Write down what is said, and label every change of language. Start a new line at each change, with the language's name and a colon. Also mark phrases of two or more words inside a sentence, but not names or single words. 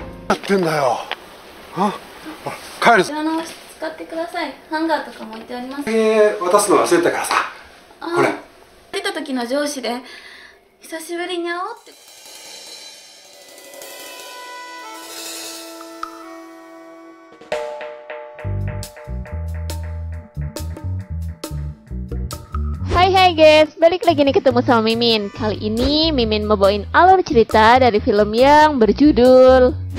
Japanese: やってんだよ。帰るぞ。こちらの和室使ってください。ハンガーとかも置いてあります。渡すの忘れたからさ。これ。出た時の上司で久しぶりに会おうって。
Indonesian: Hai guys, balik lagi nih ketemu sama Mimin. Kali ini Mimin mau bawain alur cerita dari film yang berjudul.